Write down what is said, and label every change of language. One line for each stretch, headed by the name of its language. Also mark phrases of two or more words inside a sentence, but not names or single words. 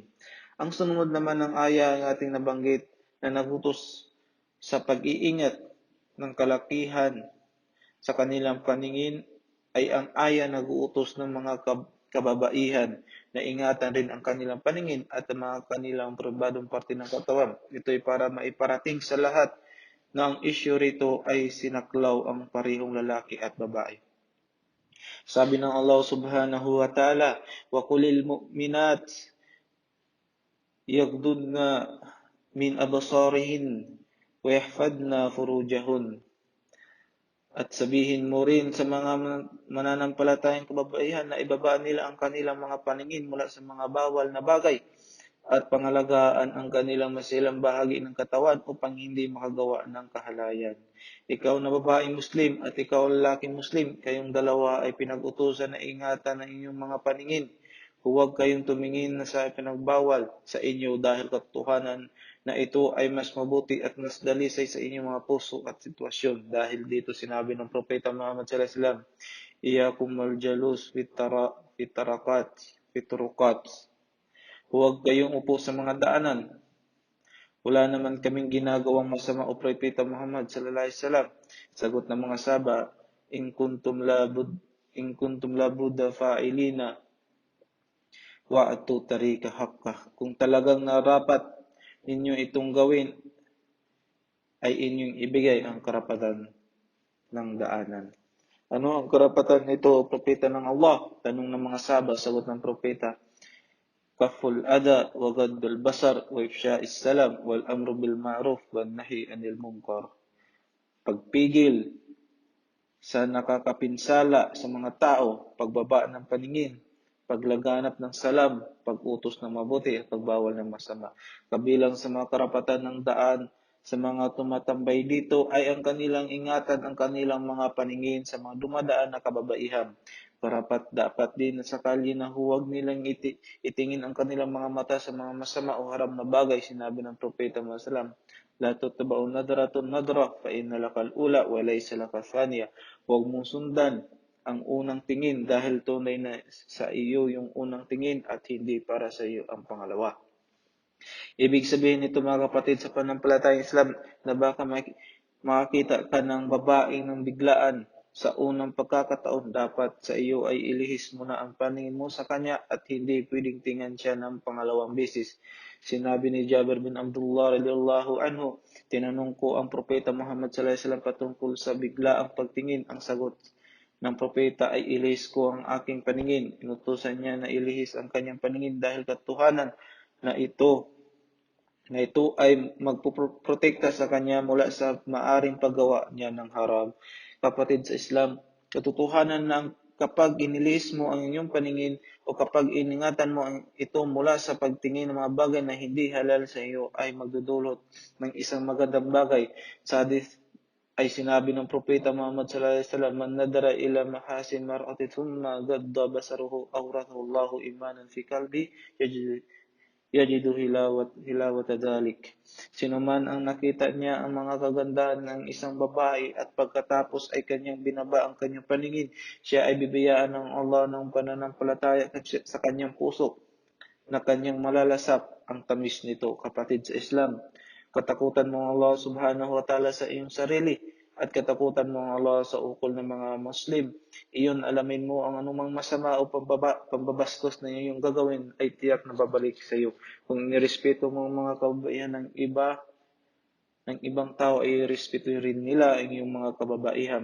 Filipino: Ang sunod naman ng aya ang ating nabanggit na nagutos sa pag-iingat ng kalakihan sa kanilang paningin ay ang aya nag-uutos ng mga kababaihan na ingatan rin ang kanilang paningin at ang mga kanilang pribadong parte ng katawan. Ito ay para maiparating sa lahat na ang isyu rito ay sinaklaw ang parehong lalaki at babae. Sabi ng
Arabic: Allah سبحانه وتعالى, وَقُلِ الْمُؤْمِنَاتِ يَغْضُضْنَ مِنْ أَبْصَارِهِنَّ وَيَحْفَظْنَ فُرُوجَهُنَّ.
Filipino: At sabihin mo rin sa mga mananampalatayang kababaihan na ibaba nila ang kanilang mga paningin mula sa mga bawal na bagay at pangalagaan ang kanilang masilang bahagi ng katawan upang hindi makagawa ng kahalayan. Ikaw na babaeng Muslim at ikaw lalaking Muslim, kayong dalawa ay pinag-utusan na ingatan ang inyong mga paningin. Huwag kayong tumingin na sa pinagbawal sa inyo dahil katotohanan na ito ay mas mabuti at mas dalisay sa inyong mga puso at sitwasyon. Dahil dito sinabi ng Propeta Muhammad
Arabic: صلى الله عليه وسلم, إياكم والجلوس في الطرقات.
Filipino: Huwag kayong upo sa mga daanan. Wala naman kaming ginagawang masama o Propeta Muhammad
Arabic: صلى الله عليه وسلم.
Filipino: Sagot ng mga sahaba,
Arabic: إن كنتم لا بد فاعلين وأتوا الطريق حقه.
Filipino: Kung talagang narapat ninyo itong gawin, ay inyong ibigay ang karapatan ng daanan. Ano ang karapatan nito, Propeta ng Allah? Tanong ng mga sahaba, sagot ng Propeta,
Arabic: كف الأذى وغض البصر وإفشاء السلام والأمر بالمعروف والنهي عن المنكر.
Filipino: Pagpigil sa nakakapinsala sa mga tao, pagbaba ng paningin, paglaganap ng salam, pag-utos ng mabuti at pagbawal ng masama. Kabilang sa mga karapatan ng daan sa mga tumatambay dito ay ang kanilang ingatan ang kanilang mga paningin sa mga dumadaan na kababaihan. Dapat din sa kalye na huwag nilang itingin ang kanilang mga mata sa mga masama o haram na bagay. Sinabi ng Propeta
Arabic: Muhammad, لا تتبع النظرة النظرة فإن لك الأولى وليس لك الثانية.
Filipino: Huwag mong sundan ang unang tingin dahil tunay na sa iyo yung unang tingin at hindi para sa iyo ang pangalawa. Ibig sabihin nito mga kapatid sa panampalatayang Islam na baka makakita ka ng babaeng ng biglaan sa unang pagkakataon, dapat sa iyo ay ilihis mo na ang paningin mo sa kanya at hindi pwedeng tingnan siya ng pangalawang beses. Sinabi ni Jabir bin Abdullah
Arabic: رضي الله عنه,
Filipino: tinanong ko ang Propeta Muhammad
Arabic: صلى الله عليه وسلم
Filipino: patungkol sa biglaang pagtingin. Ang sagot ng propeta ay ilihis ko ang aking paningin. Inutusan niya na ilihis ang kanyang paningin dahil katotohanan na ito ay magpoprotekta sa kanya mula sa maaring paggawa niya ng haram. Kapatid sa Islam, katotohanan na kapag inilis mo ang inyong paningin o kapag iningatan mo ito mula sa pagtingin ng mga bagay na hindi halal sa iyo ay magdudulot ng isang magandang bagay. Sa hadith ay sinabi ng Propeta Muhammad
Arabic: صلى الله عليه وسلم من نظر إلى محاسن امرأة ثم غض بصره أورثه الله إيمانا في قلبه يجد حلاوة ذلك.
Filipino: Sino man ang nakita niya ang mga kagandahan ng isang babae at pagkatapos ay kanyang binaba ang kanyang paningin, siya ay bibiyaan ng Allah ng pananampalataya sa kanyang puso na kanyang malalasap ang tamis nito. Kapatid sa Islam, katakutan mo Allah
Arabic: سبحانه وتعالى
Filipino: sa iyong sarili at katakutan mo Allah sa ukol ng mga Muslim. Iyon, alamin mo ang anumang masama o pambabastos na iyong gagawin ay tiyak na babalik sa iyo. Kung nirespeto mo ang mga kababaihan ng ibang tao ay respeto rin nila ang iyong mga kababaihan.